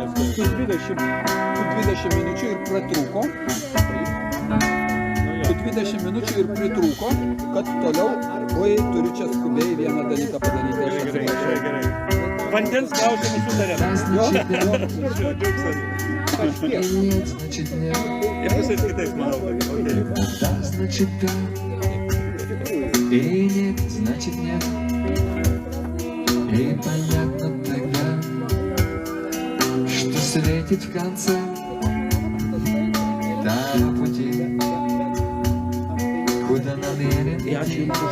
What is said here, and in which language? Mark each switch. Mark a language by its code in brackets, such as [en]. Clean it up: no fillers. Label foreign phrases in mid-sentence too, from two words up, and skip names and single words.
[lt] Su 20 minučių ir pratrūko. Su 20 minučių ir pritrūko, kad toliau, oi, turiu čia skubiai vieną dalyką padaryti. Gerai. Vandens klausimus sutarėme. Ir visais kitais, manau. [ru] Да, значит да. И нет, значит нет. И понятно тогда, что светит в конце того пути, куда намерен идти.